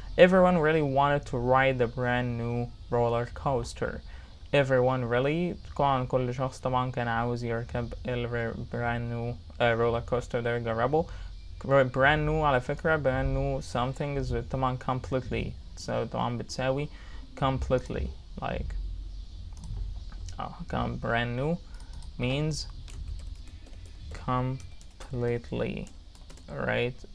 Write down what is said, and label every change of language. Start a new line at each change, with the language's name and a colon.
English: Everyone really wanted to ride the brand new roller coaster. Everyone really
Arabic: طبعا كل شخص طبعا كان عاوز يركب
English: brand new roller coaster
Arabic: ده يجربه.
English: brand new
Arabic: على فكرة
English: brand new something is
Arabic: طبعا
English: completely. So
Arabic: طبعا بتساوي
English: completely like brand new means completely, right?